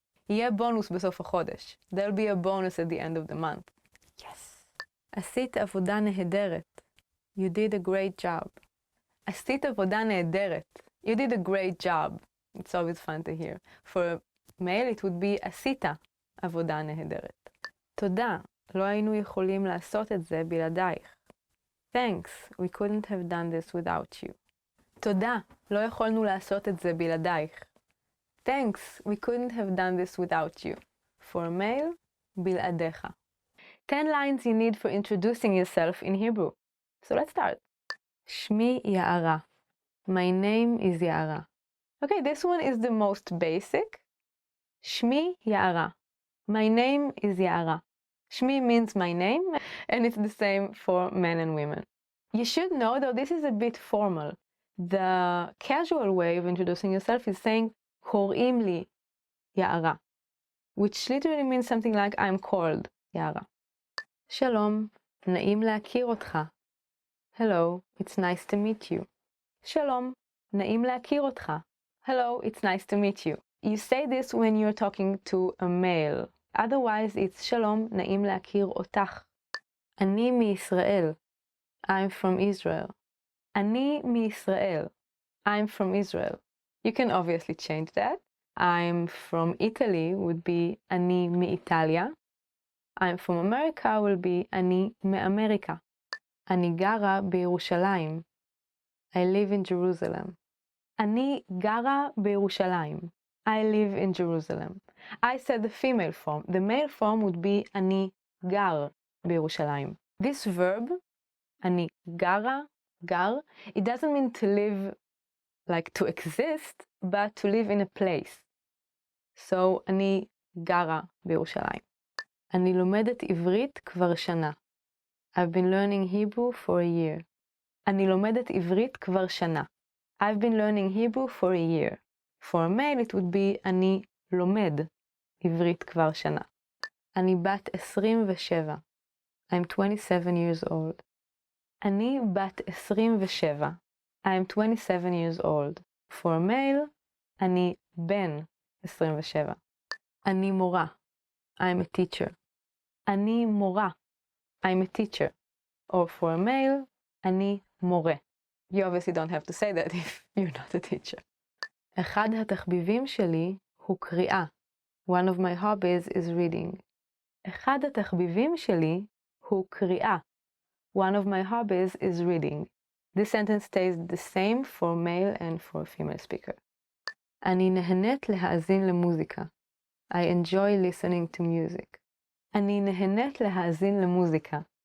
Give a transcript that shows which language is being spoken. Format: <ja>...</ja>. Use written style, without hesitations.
<he>יהיה בונוס בסוף החודש.</he> <en>There'll be a bonus at the end of the month. Yes.</en> <he>עשית עבודה נהדרת.</he> <en>You did a great job.</en> <he>עשית עבודה נהדרת.</he> <en>You did a great job. It's always fun to hear. For a male, it would be</en> <he>עשית עבודה נהדרת. תודה, לא היינו יכולים לעשות את זה בלעדייך.</he> <en>Thanks, we couldn't have done this without you.</en> <he>תודה, לא יכולנו לעשות את זה בלעדייך.</he> <en>Thanks, we couldn't have done this without you. For a male, בלעדיך. 10 lines you need for introducing yourself in Hebrew. So let's start.</en> <he>שמי יערה.</he> <en>My name is יערה. Okay, this one is the most basic.</en> <he>שמי יערה.</he> <en>My name is יערה. שמי means my name, and it's the same for men and women. You should know, though, this is a bit formal. The casual way of introducing yourself is saying,</en> <he>קוראים לי יערה,</he> <en>which literally means something like, I'm called יערה.</en> <he>שלום, נעים להכיר אותך.</he> <en>Hello, it's nice to meet you.</en> <he>שלום, נעים להכיר אותך.</he> <en>Hello, it's nice to meet you. You say this when you're talking to a male. Otherwise, it's</en> <he>שלום, נעים להכיר אותך. אני מישראל.</he> <en>I'm from Israel.</en> <he>אני מישראל.</he> <en>I'm from Israel. You can obviously change that. I'm from Italy would be</en> <he>אני מאיטליה.</he> <en>I'm from America will be</en> <he>אני מאמריקה. אני גרה בירושלים.</he> <en>I live in Jerusalem.</en> <he>אני גרה בירושלים.</he> <en>I live in Jerusalem. I said the female form. The male form would be</en> <he>אני גר בירושלים.</he> <en>This verb, אני גרה, גר, it doesn't mean to live, like to exist, but to live in a place. So,</en> <he>אני גרה בירושלים. אני לומדת עברית כבר שנה.</he> <en>I've been learning Hebrew for a year.</en> <he>אני לומדת עברית כבר שנה.</he> <en>I've been learning Hebrew for a year. For a male it would be</en> <he>אני לומד עברית כבר שנה. אני בת 27.</he> <en>I'm 27 years old.</en> <he>אני בת 27.</he> <en>I'm 27 years old. For a male,</en> <he>אני בן 27. אני מורה.</he> <en>I'm a teacher.</en> <he>אני מורה.</he> <en>I'm a teacher. Or for a male,</en> <he>אני מורה.</he> <en>You obviously don't have to say that if you're not a teacher.</en> <he>אחד התחביבים שלי הוא קריאה.</he> <en>One of my hobbies is reading.</en> <he>אחד התחביבים שלי הוא קריאה.</he> <en>One of my hobbies is reading. This sentence stays the same for male and for female speaker.</en> <he>אני נהנית להאזין למוזיקה.</he> <en>I enjoy listening to music.</en> <he>אני נהנית להאזין למוזיקה.</he>